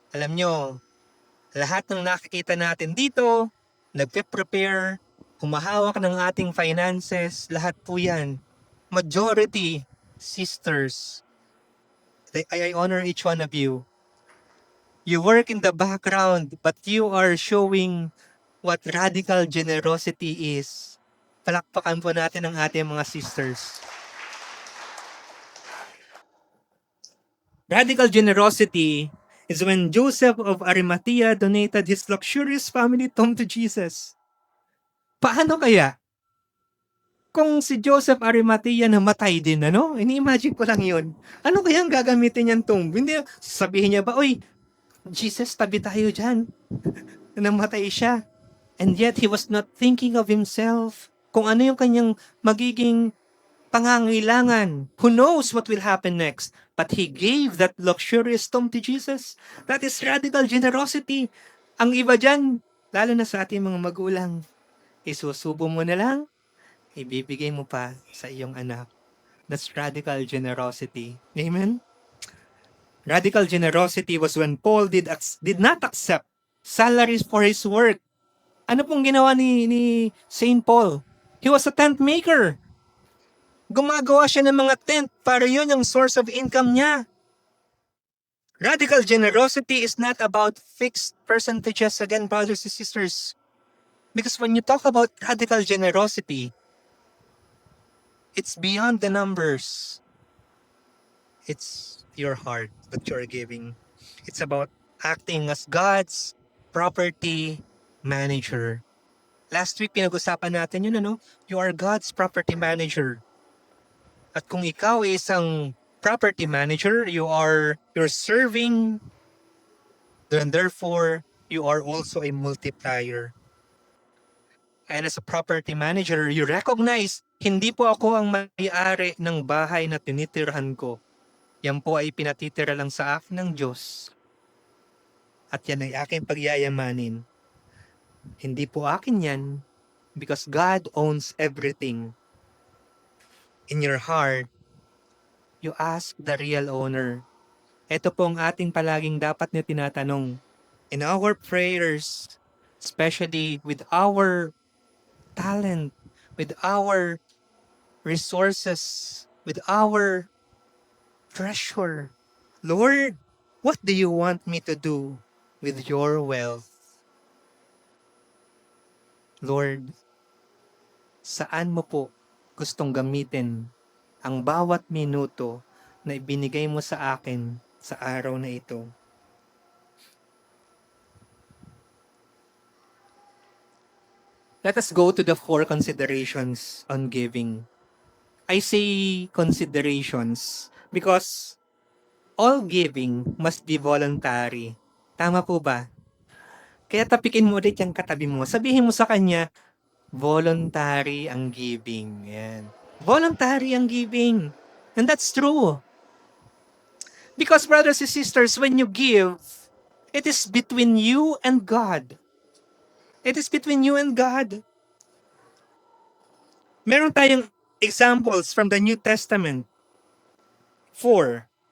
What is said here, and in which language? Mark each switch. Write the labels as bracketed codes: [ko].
[tl] Alam nyo, lahat ng nakikita natin dito, nagpe-prepare, humahawak ng ating finances, lahat po yan. [en] Majority, sisters. I honor each one of you. You work in the background, but you are showing what radical generosity is. [tl] Palakpakan po natin ang ating mga sisters. [en] Radical generosity is when Joseph of Arimathea donated his luxurious family tomb to Jesus. [tl] Paano kaya? Kung si Joseph Arimathea namatay din, ano? Ini-imagine ko lang yun. Ano kaya ang gagamitin niyang tomb? Hindi, sabihin niya ba, oy, Jesus, tabi tayo dyan. Namatay siya. [en] And yet, he was not thinking of himself. [tl] Kung ano yung kanyang magiging pangangailangan. [en] Who knows what will happen next? But he gave that luxurious tomb to Jesus. That is radical generosity. [tl] Ang iba dyan, lalo na sa ating mga magulang, isusubo mo na lang, ibibigay mo pa sa iyong anak. [en] That's radical generosity. Amen? Radical generosity was when Paul did not accept salaries for his work. [tl] Ano pong ginawa ni Saint Paul? [en] He was a tent maker. [tl] Gumagawa siya ng mga tent para yun ang [en] source of income [tl] niya. [en] Radical generosity is not about fixed percentages, again, brothers and sisters. Because when you talk about radical generosity, it's beyond the numbers. It's your heart that you're giving. It's about acting as God's property manager. Last week, [tl] pinag-usapan natin yun, ano? [en] You are God's property manager. [tl] At kung ikaw ay isang [en] property manager, you're serving, then therefore, you are also a multiplier. And as a property manager, you recognize, [tl] hindi po ako ang may-ari ng bahay na tinitirhan ko. Yan po ay pinatitira lang sa akin ng Diyos. At yan ay aking pagyayamanin. Hindi po akin yan [en] because God owns everything. In your heart, you ask the real owner. [tl] Ito po ang ating palaging dapat na tinatanong. [en] In our prayers, especially with our talent, with our resources, with our treasure, Lord, what do you want me to do with your wealth? [tl] Lord, saan mo po gustong gamitin ang bawat minuto na ibinigay mo sa akin sa araw na ito? [en] Let us go to the 4 considerations on giving. I say considerations because all giving must be voluntary. [tl] Tama po ba? Kaya tapikin mo ulit yung katabi mo. Sabihin mo sa kanya, voluntary ang giving. Yan. Voluntary ang giving. [en] And that's true. Because brothers and sisters, when you give, it is between you and God. It is between you and God. [tl] Meron tayong [en] examples from the New Testament. 4.